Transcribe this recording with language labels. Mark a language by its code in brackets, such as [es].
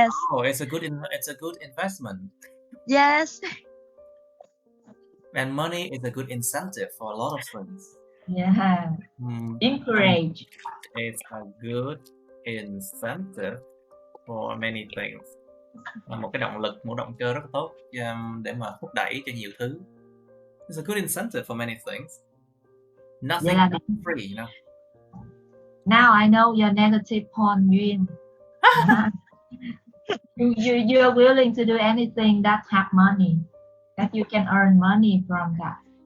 [en] Oh, it's a good investment. Yes. And money is a good incentive for a lot of things. Yeah. Encourage. It's a good incentive for many things. [vi] Là một cái động lực, một động cơ rất tốt để mà thúc đẩy cho nhiều thứ. [en] It's a good incentive for many things. Nothing is free, you know. Now I know your negative point, Yuen. You're willing to do anything that have money, that you can earn money from that.